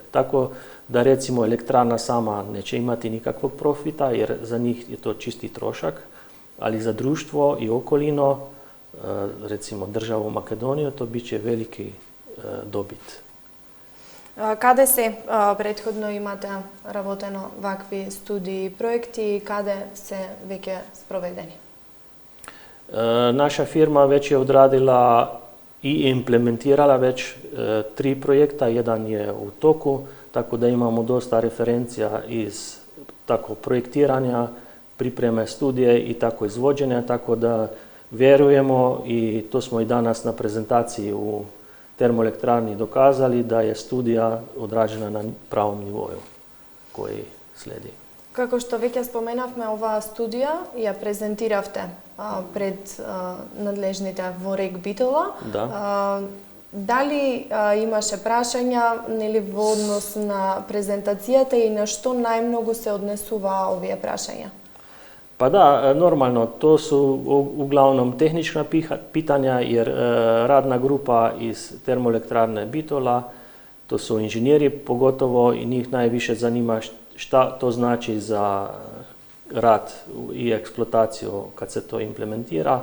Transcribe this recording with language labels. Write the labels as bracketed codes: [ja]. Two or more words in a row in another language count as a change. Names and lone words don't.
[hr] Tako da recimo elektrana sama neće imati nikakvog profita jer za njih je to čisti trošak, ali za društvo i okolino, recimo državu Makedoniju, to bit će veliki dobit. [mk] Каде се претходно имате работено вакви студии и проекти и каде се веќе спроведени? [hr] Naša firma već je odradila i implementirala već 3 projekta, jedan je u toku, tako da imamo dosta referencija iz tako projektiranja, pripreme studije i tako izvođenja, tako da vjerujemo i to smo i danas na prezentaciji u termoelektrani dokazali da je studija odrađena na pravom nivoju koji slijedi. [mk] Како што веќе споменавме, оваа студија ја презентиравте пред надлежните во РЕК Битола. Да. Дали имаше прашања нели во однос на презентацијата и на што најмногу се однесува овие прашања? [hr] Pa da, normalno, to su uglavnom tehnička pitanja jer radna grupa iz termoelektrane Bitola, to su inženjeri pogotovo i njih najviše zanima šta to znači za rad i eksploataciju kad se to implementira.